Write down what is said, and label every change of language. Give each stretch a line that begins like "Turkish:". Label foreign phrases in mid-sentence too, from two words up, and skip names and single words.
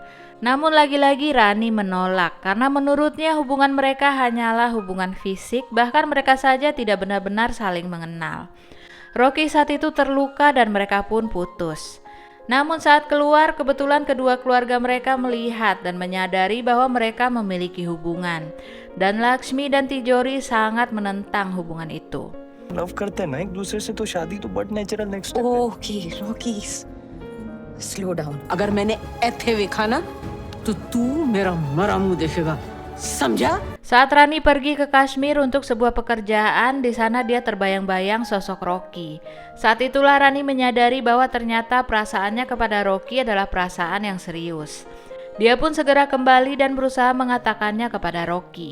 Indonesian: Namun lagi-lagi Rani menolak karena menurutnya hubungan mereka hanyalah hubungan fisik, bahkan mereka saja tidak benar-benar saling mengenal. Rocky saat itu terluka dan mereka pun putus. Namun saat keluar, kebetulan kedua keluarga mereka melihat dan menyadari bahwa mereka memiliki hubungan. Dan Lakshmi dan Tijori sangat menentang hubungan itu.
Hindi: लव करते हैं ना एक दूसरे से तो शादी तो
English: but natural next step
Hindi: है।
English: OK Rocky slow down.
Hindi: अगर मैंने ऐथे देखा ना तो तू मेरा मरा मुंह देखेगा, समझा?
Indonesian: Saat Rani pergi ke Kashmir untuk sebuah pekerjaan, di sana dia terbayang-bayang sosok Rocky. Saat itulah Rani menyadari bahwa ternyata perasaannya kepada Rocky adalah perasaan yang serius. Dia pun segera kembali dan berusaha mengatakannya kepada Rocky.